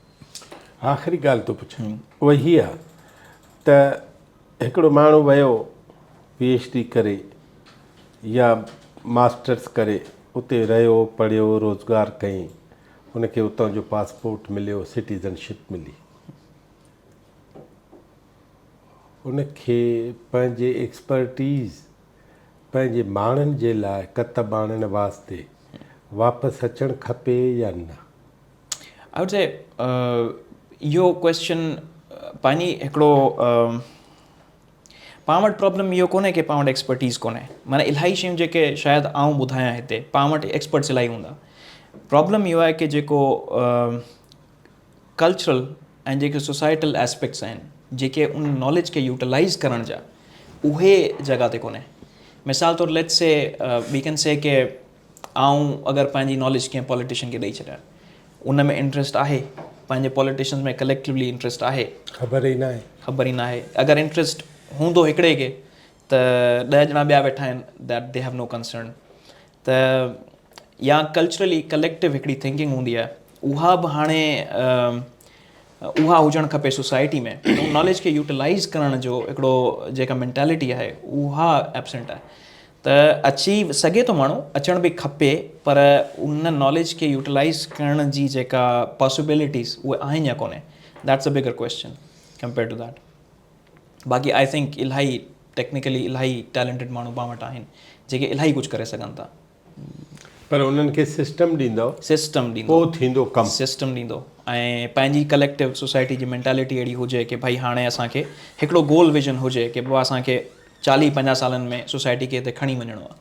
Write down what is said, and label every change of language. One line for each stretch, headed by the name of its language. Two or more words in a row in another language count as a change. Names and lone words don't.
Sindhi: आख़िरी ॻाल्हि थो पुछां, उहा हीअ आहे त हिकिड़ो माण्हू वियो PhD करे या मास्टर्स करे, उते रहियो, पढ़ियो, रोज़गार कयईं, उनखे उतां जो पासपोर्ट मिलियो, सिटीज़नशिप मिली, उनखे पंहिंजे एक्सपर्टीज़ पंहिंजे माण्हुनि जे लाइ कतब आणण वास्ते वापसि अचणु खपे या न?
English: I would say
Sindhi: इहो क्वेश्चन पंहिंजी हिकिड़ो पाण वटि प्रॉब्लम इहो कोन्हे की पाण वटि एक्सपर्टीज़ कोन्हे. माना इलाही शयूं जेके शायदि आउं ॿुधायां हिते पाण वटि एक्सपर्ट्स इलाही हूंदा. प्रॉब्लम इहो आहे की जेको कल्चरल ऐं जेके
English: societal aspects
Sindhi: आहिनि जेके उन नॉलेज खे यूटिलाइज़ करण जा उहे जॻह ते कोन्हे. मिसाल तौरु
English: let's say we can say
Sindhi: के आउं अगरि पंहिंजी नॉलेज कंहिं पॉलिटिशियन खे ॾेई छॾियां, उन में इंट्रस्ट आहे, पंहिंजे पॉलिटिशियन्स में कलेक्टिवली इंट्रस्ट आहे, ख़बर ई न आहे. अगरि इंट्रस्ट हूंदो हिकिड़े खे त 10 ॼणा ॿिया वेठा आहिनि
English: that they have no concern.
Sindhi: त या
English: culturally collective
Sindhi: हिकिड़ी थिंकिंग हूंदी आहे, उहा बि हाणे उहा हुजणु खपे सोसाइटी में. उन नॉलेज खे यूटिलाइज़ करण जो हिकिड़ो जेका मैंटेलिटी आहे उहा एब्सेंट आहे. त अची सघे थो माण्हू, अचण बि खपे, पर उन नॉलेज खे यूटिलाइज़ करण जी जेका पॉसिबिलिटीज़ उहे आहिनि या कोन्हे,
English: That's a bigger question compare to that.
Sindhi: बाक़ी
English: I think
Sindhi: इलाही टेक्निकली इलाही टैलेंटेड माण्हू पाण वटि आहिनि जेके इलाही कुझु करे सघनि था. पर उन्हनि खे सिस्टम ॾींदव, सिस्टम ॾींदो, पोइ थींदो कमु। सिस्टम ॾींदो ऐं पंहिंजी
English: collective society
Sindhi: जी मैंटालिटी अहिड़ी हुजे कि भाई हाणे असांखे हिकिड़ो
English: goal vision
Sindhi: हुजे कि बाबा असांखे 40-50 सालनि में सोसाइटी खे हिते खणी वञिणो आहे।